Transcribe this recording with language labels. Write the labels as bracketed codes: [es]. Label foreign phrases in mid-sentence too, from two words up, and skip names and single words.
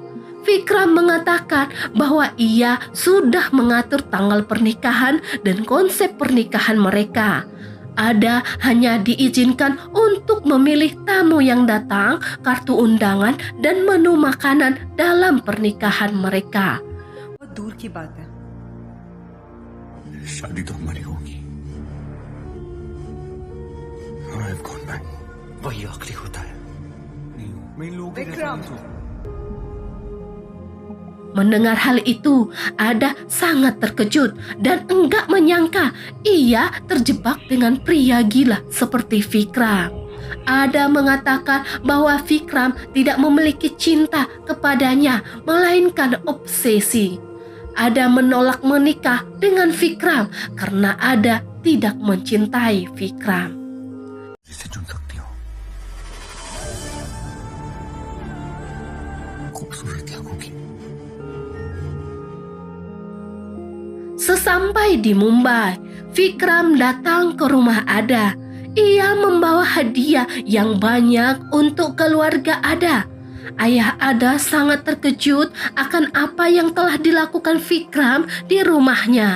[id] Vikram mengatakan bahwa ia sudah mengatur tanggal pernikahan dan konsep pernikahan mereka. Ada hanya diizinkan untuk memilih tamu yang datang, kartu undangan, dan menu makanan dalam pernikahan mereka. [hi] बहुत दूर की बात है. शादी तो हमारी होगी. [en] I've gone back. [hi] वही आखिरी होता है. नहीं, मैं इन लोगों के जैसा नहीं सोचता. [id] Mendengar hal itu, Ada sangat terkejut dan enggak menyangka ia terjebak dengan pria gila seperti Vikram. Ada mengatakan bahwa Vikram tidak memiliki cinta kepadanya, melainkan obsesi. Ada menolak menikah dengan Vikram karena Ada tidak mencintai Vikram. [hi] जिसे चुन सकती हो. खूबसूरत लगोगी. [id] Sesampai di Mumbai, Vikram datang ke rumah Ada. Ia membawa hadiah yang banyak untuk keluarga Ada. Ayah Ada sangat terkejut akan apa yang telah dilakukan Vikram di rumahnya.